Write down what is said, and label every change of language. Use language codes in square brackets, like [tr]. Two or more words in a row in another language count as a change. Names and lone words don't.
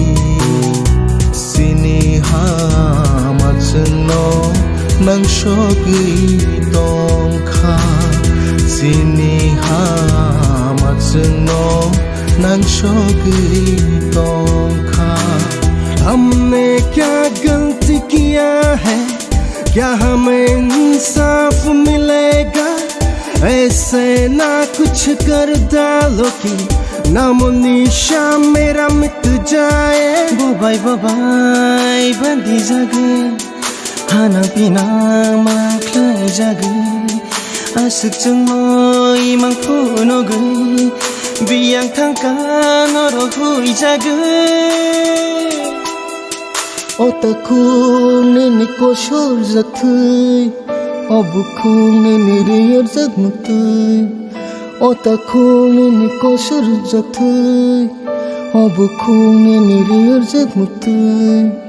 [trp] Sini hamat seno Nang shogi tongka Sini hamat seno Nang shogi tongka [hi] हमने क्या गलती किया है क्या हमें इंसाफ मिलेगा ऐसे ना कुछ कर डालो कि नामो निशा मेरा मिट जाए [trp] Bye bandi jage Hana pina maklai jage Asuk jengmoi mang puno gai Biang tangka noro hui jage Otakku nene kosor zakthai Abukku nene riyar zakmutai Otakku nene kosor zakthai Abukku nene riyar zakmutai